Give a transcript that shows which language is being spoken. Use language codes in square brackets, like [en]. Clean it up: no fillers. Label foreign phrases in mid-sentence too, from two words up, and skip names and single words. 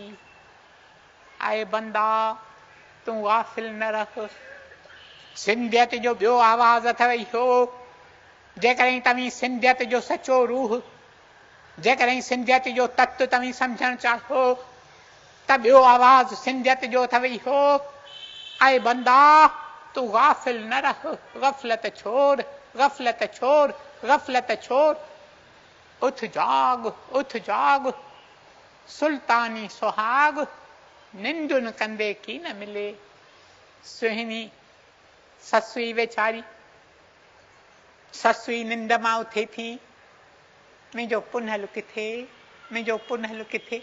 [sd] आए बंदा तूं गाफ़िल न रह, सिंधियत जो ॿियो आवाज़ अथव इहो, जेकॾहिं तव्हीं सिंधियत जो सचो रूह, जेकॾहिं सिंधियत जो तत्व तव्हीं सम्झणु चाहियो त ॿियो आवाज़ सिंधियत जो अथव इहो, आए बंदा तूं गाफ़िल न रह, गफ़लत छोड़, गफ़लत छोड़, गफ़लत छोड़, उथ जाग, उथ जाग, सुल्तानी सुहाग, निंडुन कंदे की न मिले। सुहिणी ससुई वेचारी, ससुई निंड मां उथे थी, मुंहिंजो पुनहल किथे, मुंहिंजो पुनहल किथे।